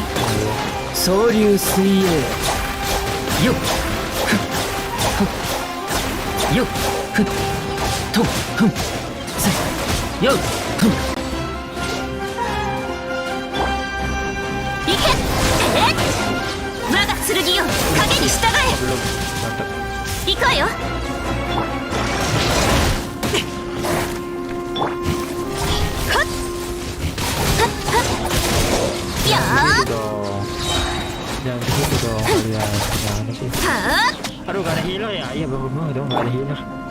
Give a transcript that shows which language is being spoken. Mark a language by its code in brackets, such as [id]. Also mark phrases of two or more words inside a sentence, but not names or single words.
[ja] 総流水泳よっふっふっよっふっとふんせよっふんいけえっ我が剣よ影に従え行くわよ [id] Jangan gitu dong kalian. Gimana sih? Aduh, gak ada healer ya? Iya, bener dong, gak ada healer.